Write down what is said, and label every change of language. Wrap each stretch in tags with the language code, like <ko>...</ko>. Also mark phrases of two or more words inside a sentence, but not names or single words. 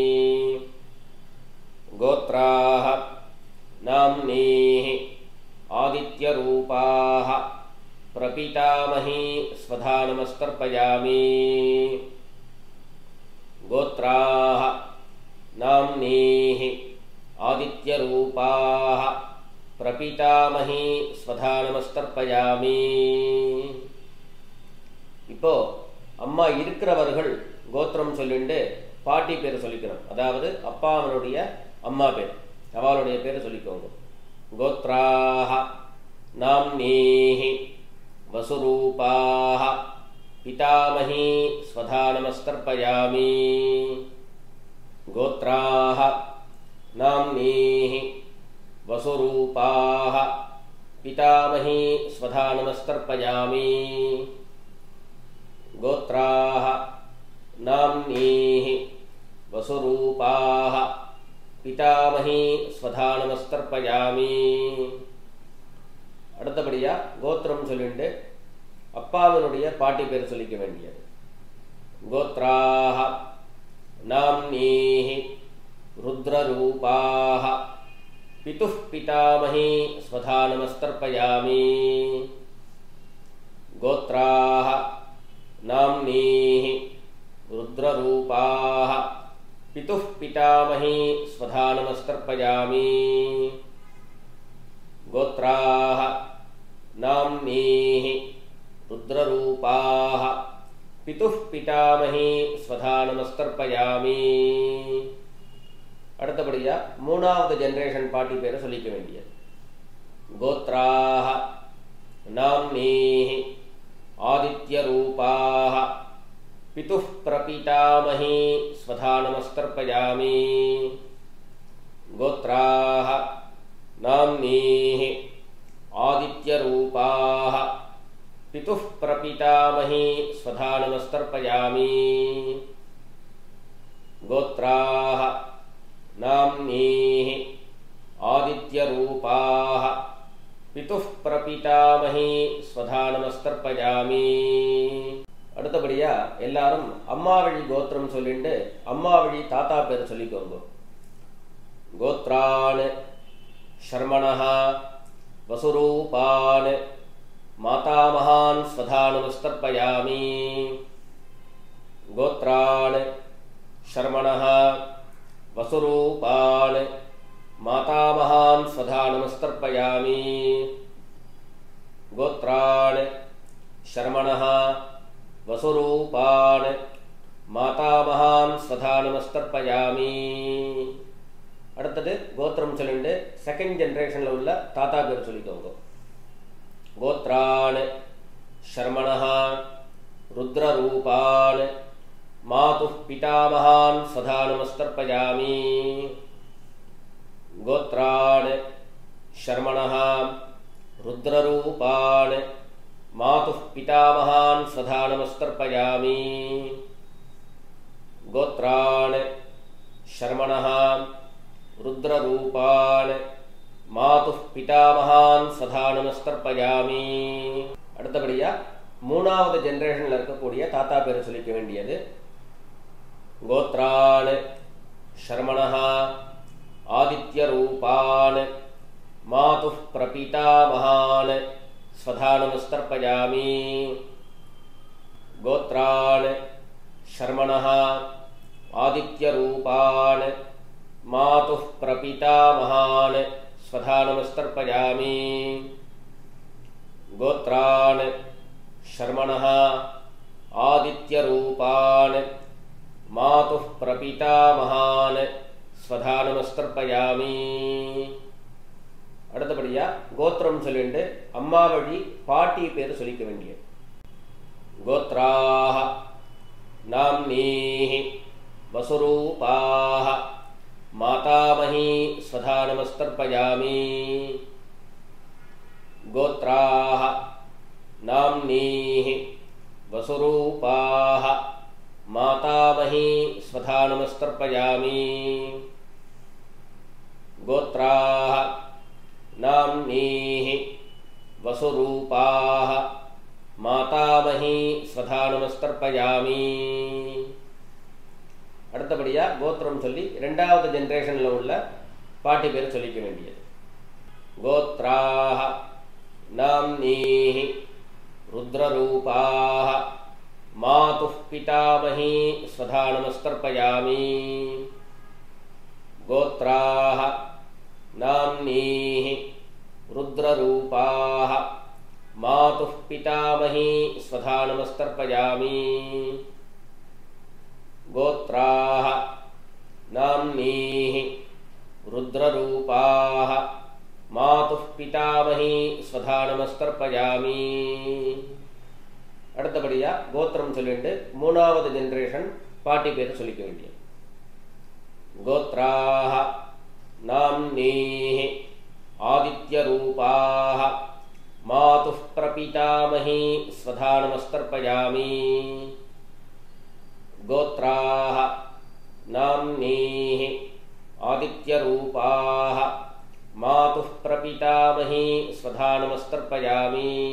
<sa>கோத்ராஹ नाम्नीः आदित्यरूपाः प्रपितामही स्वधा नमस्तर्पयामि गोत्राः नाम्नीः आदित्यरूपाः प्रपितामही स्वधा नमस्तर्पयामि</sa> <ta>இப்போ அம்மா இருக்கிறவர்கள் கோத்திரம் சொல்லிட்டு பாட்டி பேர் சொல்லிக்கணும் அதாவது அப்பாவனுடைய அம்மா பேர் அவளுடைய பேர் சொல்லிக்கோங்க</ta> <sa>गोत्राः नाम्नीः वसुरूपाः पितामही स्वधा नमस्तर्पयामि गोत्राः नाम्नीः वसुरूपाः पितामही स्वधा नमस्तर्पयामि गोत्राः नाम्नीः वसुरूपाः पितामही स्वधा नमस्तर्पयामि</sa> <ta>அடுத்தபடியா கோத்திரம் சொல்லிட்டு அப்பாவனுடைய பாட்டி பேர் சொல்லிக்க வேண்டியது</ta> <sa>गोत्राः नाम्नीः रुद्ररूपाः पितुः पितामही स्वधा नमस्तर्पयामि गोत्राः नाम्नीः रुद्ररूपाः पितुः पितामही स्वधा नमस्तर्पयामि गोत्राः नाम्नीः रुद्ररूपाः पितुः पितामही स्वधा நமஸ்தர்ப்பயாமி.</sa> <ta>அடுத்தபடியா மூணாவது ஜெனரேஷன் பாட்டி பேரை சொல்லிக்க வேண்டியது.</ta> <sa>गोत्राः नाम्नीः आदित्यरूपाः पितुः प्रपितामही स्वधा நமஸ்தர்ப்பயாமி. गोत्राः नाम्नीः आदित्यरूपाः पितुः प्रपितामही स्वधा நமஸ்தர்ப்பயாமி. गोत्राः नाम्नीः आदित्यरूपाः पितुः प्रपितामही स्वधा நமஸ்தர்ப்பயாமி.</sa> <ta>அடுத்தபடியா எல்லாரும் அம்மா வழி கோத்திரம் சொல்லிட்டு அம்மா வழி தாத்தா பேர் சொல்லிக்கோங்க.</ta> <sa>கோத்ரான் शर्मणः वसुरूपान् मातामहान् स्वधा நமஸ்தர்ப்பயாமி. गोत्रान् शर्मणः वसुरूपान् मातामहान् स्वधा நமஸ்தர்ப்பயாமி. गोत्रान् शर्मणः वसुरूपान् मातामहान् स्वधा நமஸ்தர்ப்பயாமி.</sa> <ta>அடுத்தது கோத்திரம் சொல்லிட்டு</ta> <en>second generation-ல</en> <ta>உள்ள தாத்தா பேர் சொல்லிக்கோங்க.</ta> <sa>கோத்ரான் शर्मणः रुद्ररूपान् मातुः पितामहान् स्वधा நமஸ்தர்ப்பயாமி. गोत्रान् शर्मणः रुद्ररूपान् मातुः पितामहान् स्वधा நமஸ்தர்ப்பயாமி. गोत्रान् शर्मणः रुद्ररूपान् मातुः पितामहान् स्वधा நமஸ்தர்ப்பயாமி.</sa> <ta>அடுத்தபடியா மூணாவது ஜெனரேஷன்ல இருக்கக்கூடிய தாத்தா பேர் சொல்லிக்க வேண்டியது.</ta> <sa>கோத்ரான் शर्मणः आदित्यरूपान् मातुः प्रपितामहान् स्वधा நமஸ்தர்ப்பயாமி. गोत्रान् शर्मणः आदित्यरूपान् मातुः प्रपितामहान् स्वधा நமஸ்தர்ப்பயாமி. गोत्रान् शर्मणः आदित्यरूपान् मातुः प्रपितामहान् स्वधा நமஸ்தர்ப்பயாமி.</sa> <ta>அடுத்தபடியா கோத்திரம் சொல்லிட்டு அம்மா வழி பாட்டி பேர் சொல்லிக்க வேண்டியது.</ta> <sa>गोत्राः नाम्नीः वसुरूपाः मातामही स्वधा நமஸ்தர்ப்பயாமி. गोत्राः नाम्नीः वसुरूपाः मातामही स्वधा நமஸ்தர்ப்பயாமி. गोत्राः नाम्नीः वसुरूपाः मातामही स्वधा நமஸ்தர்ப்பயாமி.</sa> <ta>அடுத்தபடியா கோத்திரம் சொல்லி இரண்டாவது ஜெனரேஷன்ல உள்ள பாட்டி பேர் சொல்லிக்க வேண்டியது.</ta> <sa>கோத்ராः नाम्नीः रुद्ररूपाः मातुः पितामही स्वधा நமஸ்தர்ப்பயாமி. गोत्राः नाम्नीः रुद्ररूपाः मातुः पितामही स्वधा நமஸ்தர்ப்பயாமி. गोत्राः नाम्नीः रुद्ररूपाः मातुः पितामही स्वधा நமஸ்தர்ப்பயாமி.</sa> <ta>அடுத்தபடியா கோத்திரம் சொல்லிட்டு மூணாவது ஜெனரேஷன் பாட்டி பேர் சொல்லிக்க வேண்டியது.</ta> <sa>गोत्राः नाम्नीः आदित्यरूपाः मातुः प्रपितामही स्वधा நமஸ்தர்ப்பயாமி. गोत्राः नाम्नीः आदित्यरूपाः मातुः प्रपितामही स्वधा நமஸ்தர்ப்பயாமி.</sa>